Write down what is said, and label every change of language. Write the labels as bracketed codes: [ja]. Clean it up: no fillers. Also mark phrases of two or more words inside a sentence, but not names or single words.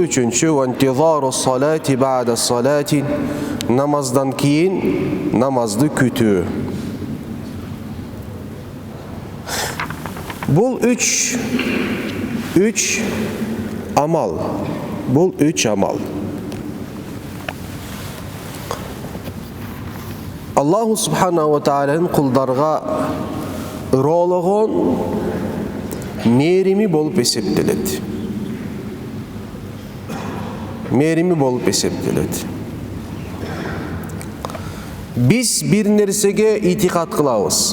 [ky] Үчүнчү [ar] وانتظار الصلاة بعد الصلاة, [ky] намаздан кийин намазды күтүү. Бул үч амал. Бул үч амал. [ar] الله سبحانه و [ky] тааланын кулдарга ырологон мээрими болуп эсептелет. Мээрими болуп эсептелет. Биз бир нерсеге итикат кылабыз.